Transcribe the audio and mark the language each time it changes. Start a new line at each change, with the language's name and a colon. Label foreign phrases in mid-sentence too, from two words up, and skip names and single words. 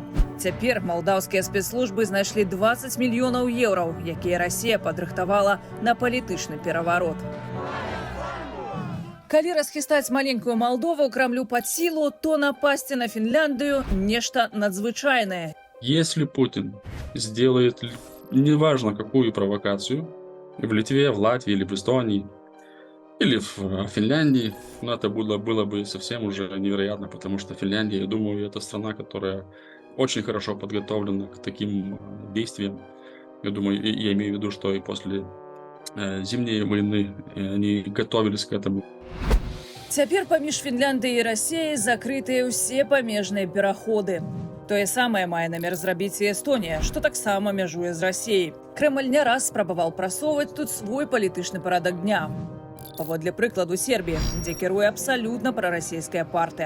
Belarusian: Цяпер малдаўскія спецслужбы знайшлі 20 мільёнаў еўраў, якія Расія падрыхтавала на палітычны пераварот. Калі расхістаць маленькую Молдову Крамлю пад сілу, то напасці на Фінляндыю нешта надзвычайнае.
Russian: Если Путин сделает, неважно какую провокацию, в Литве, в Латвии или в Эстонии, или в Финляндии, ну, это было бы совсем уже невероятно, потому что Финляндия, я думаю, это страна, которая очень хорошо подготовлена к таким действиям. Я думаю, я имею в виду, что и после зимней войны они готовились к этому.
Belarusian: Цяпер паміж Фінляндыяй і Расіяй закрытыя ўсе памежныя пераходы. Тое самае мае намер зрабіць і Эстонія, што таксама мяжуе з Расіяй. Крэмль не раз спрабаваў прасоўваць тут свой палітычны парадак дня. Паводле прыкладу Сербіі, дзе кіруе абсалютна прарасійская партыя.